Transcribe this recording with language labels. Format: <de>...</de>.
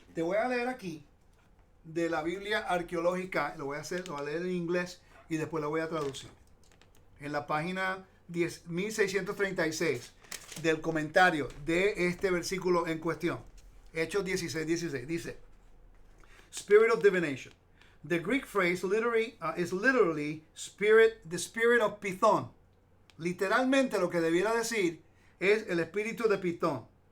<es>Te voy a leer aquí de la Biblia arqueológica, lo voy a leer en inglés y después lo voy a traducir. En la página 1636 del comentario de este versículo en cuestión, Hechos 16:16, dice:</es> <en>Spirit of divination. The Greek phrase is literally the spirit of Python.</en> <es>Literalmente lo que debiera decir es el espíritu de Pitón.</es>